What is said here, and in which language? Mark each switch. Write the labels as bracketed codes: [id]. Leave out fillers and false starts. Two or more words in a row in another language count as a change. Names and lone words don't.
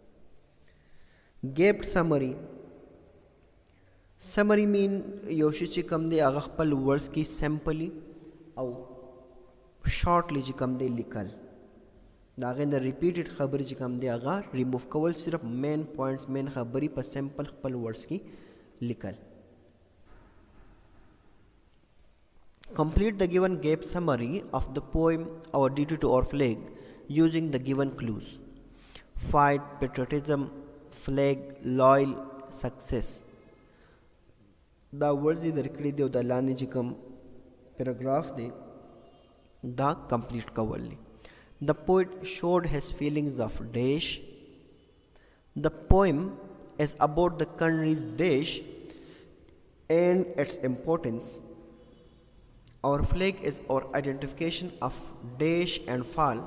[en] gapped summary summary mean [ps] یو شی چې کوم دی هغه خپل ورډز کې سمپلی او شارټلی چې کوم دی لیکل، د هغې نه ریپیټډ خبرې چې کوم دی هغه ریموف کول، صرف [en] main points [ps] مین خبرې په سمپل خپل ورډز کې لیکل. [en] Complete the given gap summary of the poem Our Duty to Our Flag using the given clues. Fight, patriotism, flag, loyal, success. [ps] دا ورځې درکړي دی او د لاندې چې کوم پیراګراف دی دا کمپلیټ کول دی. [en] The poet showed his feelings of dash. The poem is about the country's dash and its importance. Our flag is our identification of dash and fall.